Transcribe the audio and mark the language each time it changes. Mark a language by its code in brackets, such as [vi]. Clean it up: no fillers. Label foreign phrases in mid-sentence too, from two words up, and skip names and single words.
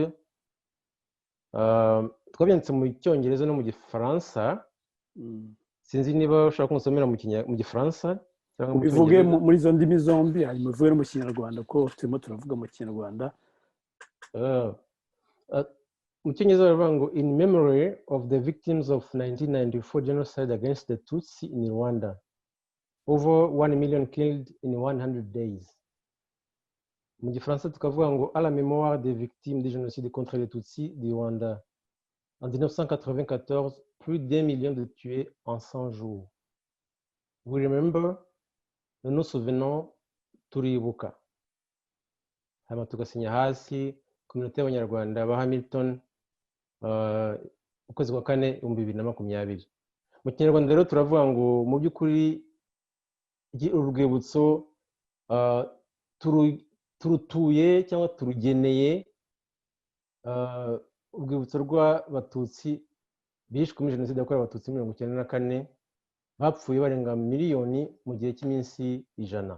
[rw] Twabyanditse mu cyongereza no mu gifaransa sinzi niba ushaka kumusomera mu gifaransa cyangwa mu bivuge muri izo ndimi zombi hanyuma uvuge no mu kinyarwanda ko turimo turavuga mu kinyarwanda. mu cyongereza baravuga ngo [en] in memory of the victims of 1994 genocide against the Tutsi in Rwanda, over 1 million killed in 100 days. [rw] Mu gifaransa tukavuga ngo [fr] à la mémoire des victimes de génocide contre les Tutsi du Rwanda. En 1994, plus d'1 million de tués en 100 jours. [en] We remember, [fr] nous nous souvenons, [rw] turibuka. Hanyuma tugasinya hasi kominote y'abanyarwanda ba Hamilton ukwezi kwa kane 2020. Mu kinyarwanda rero turavuga ngo mu by'ukuri urwibutso turutuye cyangwa turugeneye urwibutso rw'Abatutsi bishwe muri jenoside yakorewe Abatutsi 1994 bapfuye barenga miliyoni mu gihe cy'iminsi 100.